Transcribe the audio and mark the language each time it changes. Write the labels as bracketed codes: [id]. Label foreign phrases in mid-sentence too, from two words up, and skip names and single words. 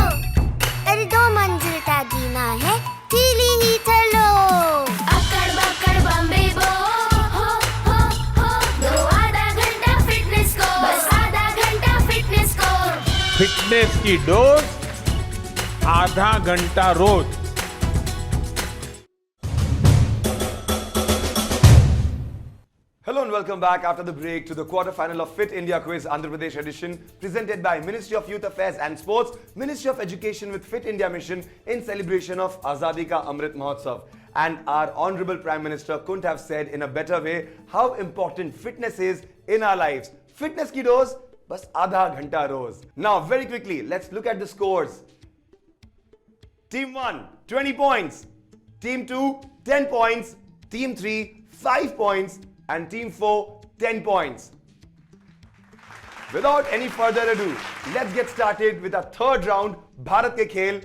[hi] अरे 2 मंजिल का जीना है, ढीली ही चलो। अक्कड़ बक्कड़ बम्बे बो, हो दो आधा घंटा फिटनेस को, बस आधा घंटा फिटनेस को। फिटनेस की डोज आधा घंटा रोज। [en] Hello and welcome back after the break to the quarterfinal of Fit India Quiz Andhra Pradesh edition presented by Ministry of Youth Affairs and Sports, Ministry of Education with Fit India Mission in celebration of Azadi ka Amrit Mahotsav. And our Honorable Prime Minister couldn't have said in a better way how important fitness is in our lives. [hi] फिटनेस की डोज, बस आधा घंटा रोज. [en] Now very quickly, let's look at the scores. Team 1, 20 points. Team 2, 10 points. Team 3, 5 points. And Team 4, 10 points. Without any further ado, let's get started with our third round, Bharat Ke Khel.